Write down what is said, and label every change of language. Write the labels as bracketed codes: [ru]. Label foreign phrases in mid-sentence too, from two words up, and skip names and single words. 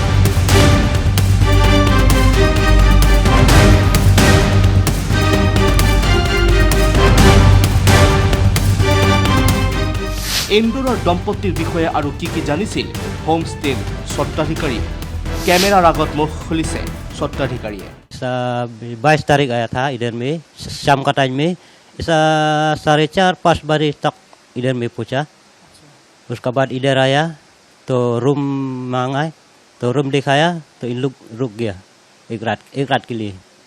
[as] ইন্দোৰৰ দম্পতিৰ বিষয়ে আৰু কি জানিছিল হোমষ্টেৰ স্বত্বাধিকাৰীয়ে কেমেৰাৰ আগত মুখ খুলিছে স্বত্বাধিকাৰীয়ে [hi] 22 तारीख आया था इधर में शाम का टाइम में ऐसा 4:30-5 बजे तक इधर में पहुंचा उसके बाद इधर आया तो रूम मांगा तो रूम दिखाया तो इन लोग रुक गया एक रात के लिए